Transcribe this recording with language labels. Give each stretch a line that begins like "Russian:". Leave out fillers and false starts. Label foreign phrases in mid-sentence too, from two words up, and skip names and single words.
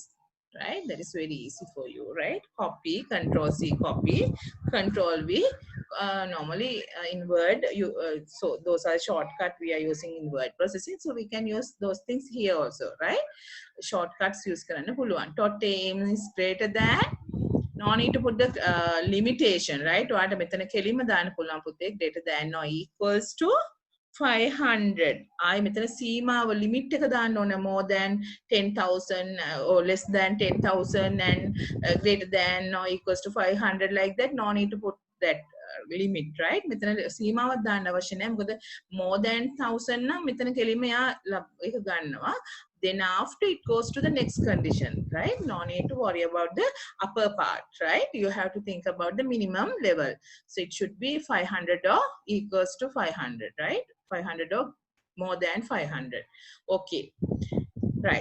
English: Right, that is very easy for you, right? Copy, Control C, copy, Control V. Normally in Word, so those are shortcut we are using in word processing, so we can use those things here also, right? Shortcuts use
Sinhala: කරන්න පුළුවන්.
English: .am is greater than, no need to put the limitation, right?
Sinhala: ඔයාට මෙතන කෙලින්ම දාන්න පුළුවන් පුතේ,
English: greater than or equals to 500.
Sinhala: I මෙතන සීමාව limit එක දාන්න ඕන,
English: more than 10,000 or less than 10,000 and greater than or equals to 500, like that. No need to put that limit, right?
Sinhala: මෙතන සීමාවක් දාන්න අවශ්‍ය නැහැ. මොකද
English: more than 1000
Sinhala: නම් මෙතන කෙලින්ම යා ඒක ගන්නවා.
English: Then after it goes to the next condition, right? No need to worry about the upper part, right? You have to think about the minimum level. So it should be 500 or equals to 500, right? 500 or more than 500. Okay, right?